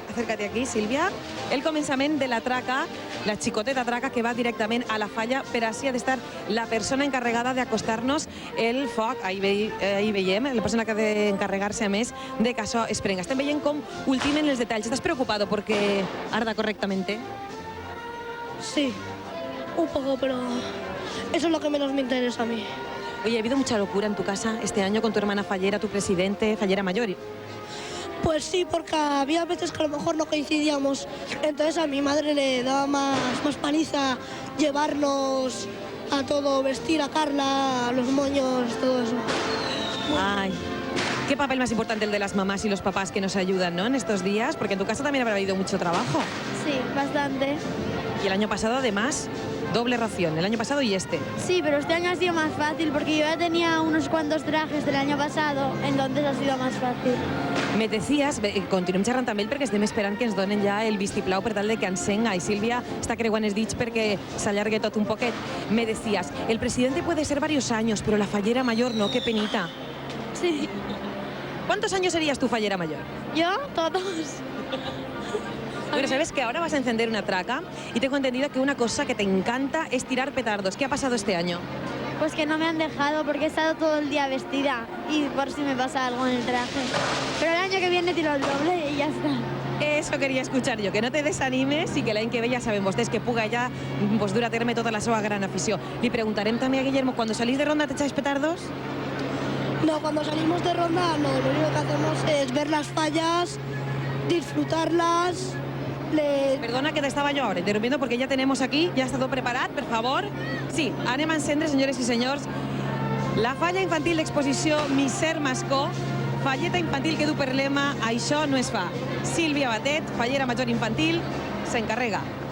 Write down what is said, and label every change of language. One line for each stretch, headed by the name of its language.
Spanish: Acércate aquí,
Catalan: Sílvia. El començament de la traca, la xicoteta traca que va directament a la falla, per així ha d'estar la persona encarregada d'acostar-nos el foc. Ahí veiem la persona que ha d'encarregar-se a més de que això es prenga. Estem veient com ultimen els detalls.
Spanish: ¿Estás preocupado porque arda correctamente? Sí, un poco, pero eso es lo que menos me interesa a mí. Oye, ¿ha habido mucha locura en tu casa este año con tu hermana fallera, tu presidente, fallera mayor? Pues sí, porque había veces que a lo mejor no coincidíamos, entonces a mi madre le daba más paliza llevarnos a todo, vestir a Carla, los moños, todo eso. Ay, qué papel más importante el de las mamás y los papás que nos ayudan, ¿no?, en estos días, porque en tu casa también habrá habido mucho trabajo. Sí, bastante. Y el año pasado, además, doble ración, el año pasado y este. Sí, pero este año ha sido más fácil porque yo ya tenía unos cuantos trajes del año pasado, entonces ha sido más fácil. Me decías,
Catalan: continuem xerrant amb ell perquè estem esperant que ens donen ja el vistiplau per tal de que encenga, i Sílvia està creuant els dits perquè s'allargue tot un poquet.
Spanish: Me decías, el presidente puede ser varios años, pero la fallera mayor no, qué penita. Sí. ¿Cuántos años serías tu fallera mayor? ¿Yo? Todos. Bueno, sabes que ahora vas a encender una traca y tengo entendido que una cosa que te encanta es tirar petardos. ¿Qué ha pasado este año? Pues que no me han dejado porque he estado todo el día vestida y por si me pasa algo en el traje. Pero el año que viene tiro el doble y ya está. Eso quería escuchar jo, que no te desanimes
Catalan: i que l'any que ve ja sabem vostès que Puga ja pues, dur a terme tota la seva gran afició. Li preguntarem també a
Spanish: Guillermo, ¿cuando salís de ronda te echáis petardos? No, cuando salimos de ronda no, lo único que hacemos es ver las fallas, disfrutarlas.
Catalan: Perdona que t'estava jo ara interrompiendo
Spanish: porque ya tenemos aquí,
Catalan: ya està tot preparat, per favor. Sí, anem a encendre, senyores i senyors, la falla infantil d'exposició Misser Mascó, falleta infantil que du per lema Això no es fa. Sílvia Batet, fallera major infantil, s'encarrega.